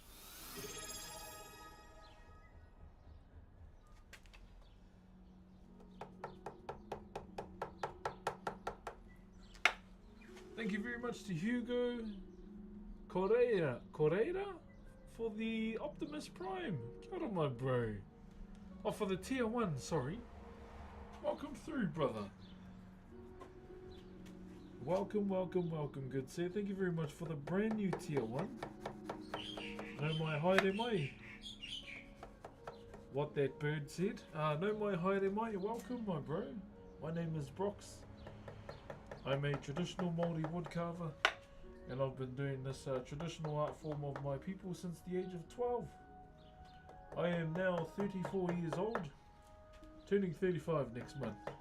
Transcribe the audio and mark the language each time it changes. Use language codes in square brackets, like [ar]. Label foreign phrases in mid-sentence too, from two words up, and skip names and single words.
[en] Thank you very much to Hugo Correia for the Optimus Prime. [mi] Kia ora, [en] my bro. Oh, for the tier 1, sorry. Welcome through, brother. Welcome, good sir. Thank you very much for the brand new tier 1. [mi] No mai haere mai. [en] What that bird said. [mi] No mai haere mai. [en] Welcome, my bro. My name is Brox. I'm a traditional Maori woodcarver, and I've been doing this traditional art form of my people since the age of 12. I am now 34 years old, turning 35 next month.